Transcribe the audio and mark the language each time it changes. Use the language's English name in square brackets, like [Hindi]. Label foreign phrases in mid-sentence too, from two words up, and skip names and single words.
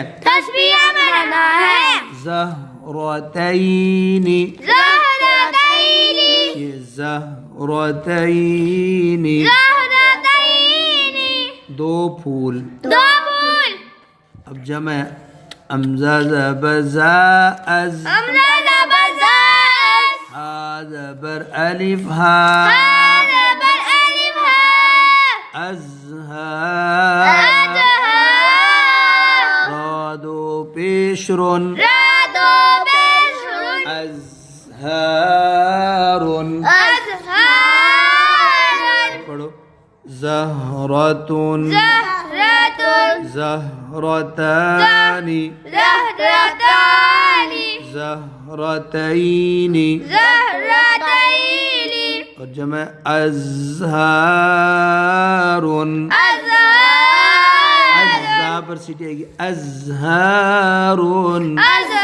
[Urdu] تسمیہ بنانا ہے [Arabic] زہرتینی زہرتینی یہ زہرتینی زہرتینی [Urdu] دو پھول دو پھول اب جمع امزہ زبر زا از امزہ زبر زاز ہا زبر الف ہا زبر الف ہا [Arabic] ازہار ازہار [Urdu] را دو پیشرن رادو بشرن [Arabic] ازہارن ازہار [Urdu] پڑھو زہرتن [Arabic] زہرتن زہرتانی زہرتانی زہرتینی زہرتینی [Urdu] اور جمع ازہارن [Arabic] ازہار [Urdu] ازہار پر سیٹی آئے گی ازہارن